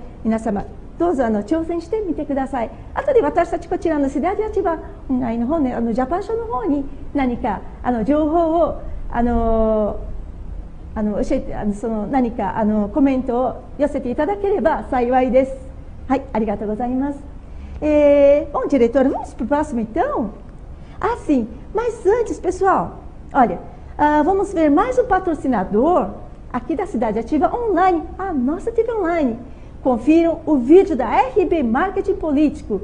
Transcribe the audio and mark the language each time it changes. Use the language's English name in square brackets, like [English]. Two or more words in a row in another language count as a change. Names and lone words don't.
[Japanese] 皆様どうぞ挑戦してみてください。あとで私たちこちらのセダジア千葉の方ね、ジャパンショーの方に何か情報を教えて何かコメントを寄せていただければ幸いです。はい、ありがとうございます。 [Portuguese] Bom, diretora, vamos para o próximo então? Ah, sim, mas antes, pessoal, olha, vamos ver mais um patrocinador aqui da Cidade Ativa Online, a nossa TV Online. Confiram o vídeo da RB Marketing Político.